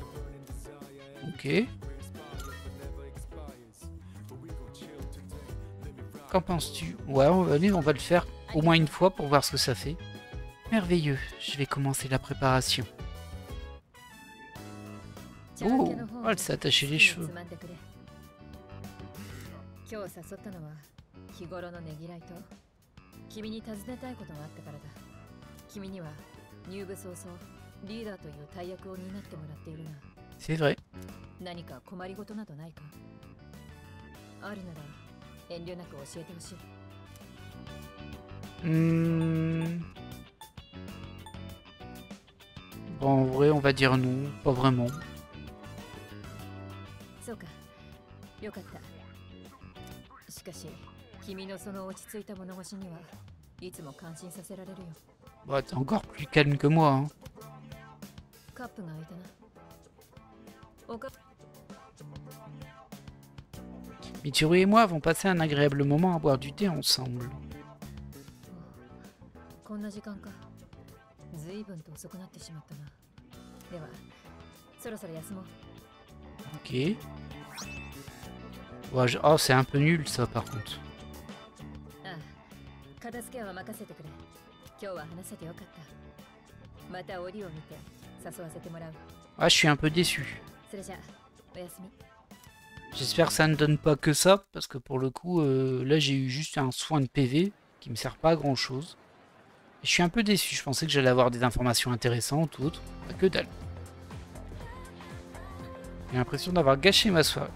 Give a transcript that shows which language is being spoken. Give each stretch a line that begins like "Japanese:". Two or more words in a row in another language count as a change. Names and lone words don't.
French: Ok. Qu'en penses-tu? Ouais, on va le faire au moins une fois pour voir ce que ça fait. Merveilleux, je vais commencer la préparation. Oh, elle s'est attachée les cheveux.
Japanese: 今日誘ったのは日頃のねぎらいと君に尋ねたいことがあったからだ。君には入部早々リーダーという大役を担ってもらっているが、
French: C'est vrai.
Japanese: 何か困りごとなどないか？あるなら遠慮なく教えてほしい。
French: Bon, en vrai, on va dire non, pas vraiment.
Japanese: そうか、よかった。しかし、君のその落ち着いた物腰にはいつも感心させられるよ。
French: Bah, t'es encore plus calme que moi. Hein.
Japanese: カップが開いたな。おか
French: Mitsuru et moi avons passé un agréable moment à boire du thé ensemble.
Japanese: こんな時間か。ずいぶんと遅くなってしまったな。では、そろそろ休もう。
French: Ok. Ouais, oh, c'est un peu nul ça par contre.
Japanese: ああ、片付けは任せてくれ。今日は話せてよかった。また折を見て誘わせてもらう。
French: Ah, je suis un peu déçu.
Japanese: それじゃあ、おやすみ。
French: J'espère que ça ne donne pas que ça, parce que pour le coup, là j'ai eu juste un soin de PV qui me sert pas à grand chose. Et je suis un peu déçu, je pensais que j'allais avoir des informations intéressantes ou autres. Pas que dalle. J'ai l'impression d'avoir gâché ma soirée.